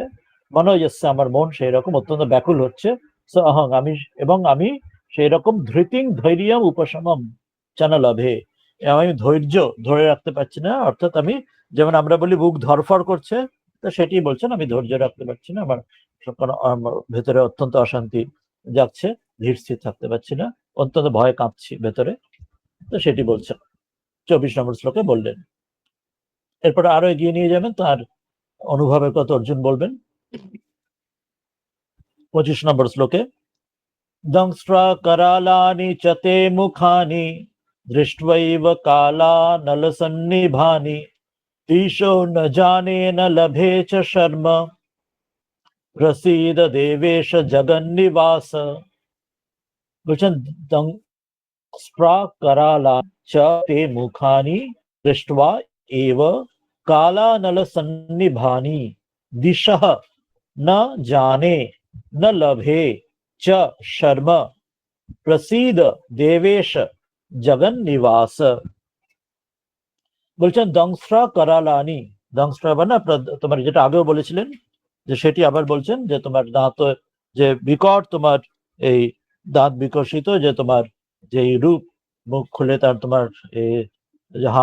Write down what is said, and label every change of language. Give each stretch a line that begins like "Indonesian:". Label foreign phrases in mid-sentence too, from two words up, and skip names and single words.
Bangla: মনে হচ্ছে আমার মন সেই রকম অত্যন্ত ব্যাকুল হচ্ছে।
Sanskrit: সো অহং,
Bangla: আমি, এবং আমি সেই রকম
Sanskrit: ধৃতিং ধৈর্যম উপশমম চানা লাভে,
Bangla: আমি ধৈর্য ধরে রাখতে পারছি না, অর্থাৎ আমি, যেমন আমরা বলি বুক ধরফর করছে, তো সেটি বলছেন আমি ধৈর্য রাখতে পারছি না, আমার ভেতরে অত্যন্ত অশান্তি যাচ্ছে, ধীর স্থির থাকতে পারছি না, অত্যন্ত ভয় কাঁপছি ভেতরে। তো সেটি বলছেন 24 নম্বর শ্লোকে বললেন। এরপরে আরো এগিয়ে নিয়ে যাবেন, তার অনুভবের কথা অর্জুন বলবেন 25 নম্বর শ্লোকে।
Sanskrit: দংস্ট্রা करालानि च ते मुखानि दृष्ट्वैव कालानलसन्निभानि ईशो न जाने न लभे च शर्म प्रसीद देवेश जगन्निवास। বলছেন দংস্ট্রা करालानि च ते मुखानि दृष्ट्वा एव कालानलसन्निभानि दिशः न जाने न लभे च शर्म प्रसीद देवेश जगन निवास।
Bangla: বলছেন
Sanskrit: দংস্ট্রা करालानि,
Bangla: দংস্ট্রা মানে তোমার যেটা আগেও বলেছিলেন, যে সেটি আবার বলছেন যে তোমার দাঁত, যে বিকট তোমার এই দাঁত বিকশিত, যে তোমার যে রূপ, মুখ খুলে তার তোমার হা